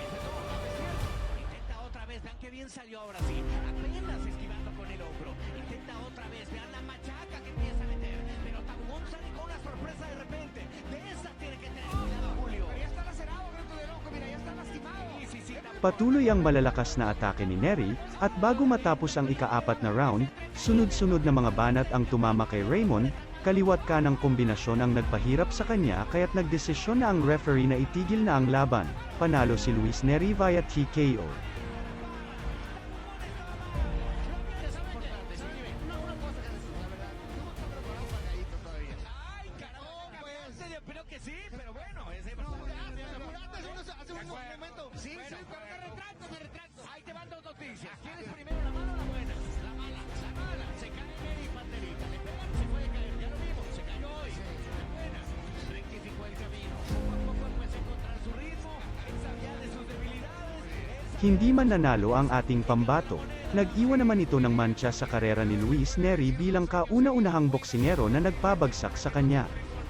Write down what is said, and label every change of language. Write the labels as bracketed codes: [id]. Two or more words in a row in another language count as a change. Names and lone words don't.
[es] Intenta otra vez, vean qué bien salió ahora sí. Apenas esquivando con el hombro. Intenta otra vez, vean la machaca que empieza a meter. Pero Tabugón sale con una sorpresa de repente. De esa tiene que tener cuidado, Julio. Ya está lacerado, grito de loco, mira, ya está lastimado. Sí, Tabugón. [tl] Patuloy ang malalakas na atake ni Neri, at bago matapos ang ika-4 na round, sunod-sunod na mga banat ang tumama kay Raymond, kaliwat kanang kombinasyon ang nagpahirap sa kanya kaya't nagdesisyon na ang referee na itigil na ang laban. Panalo si Luis Neri via TKO. [es] Ay, caramba, yo creo que sí, pero bueno, ese Hace un momento. Sí, pero me retracto. Ahí te van dos noticias. ¿Quieres primero la mala o la buena? La mala. Se cae Neri y Panterita. Le pegan, se puede caer. Ya lo vimos, se cayó hoy. La buena. Rectificó el camino. Poco a poco puede encontrar su ritmo. Él sabía de sus debilidades. [tl] Hindi man nanalo ang ating pambato. Nag-iwan naman ito ng mancha sa karera ni Luis Neri bilang kauna-unahang boksingero na nagpabagsak sa kanya.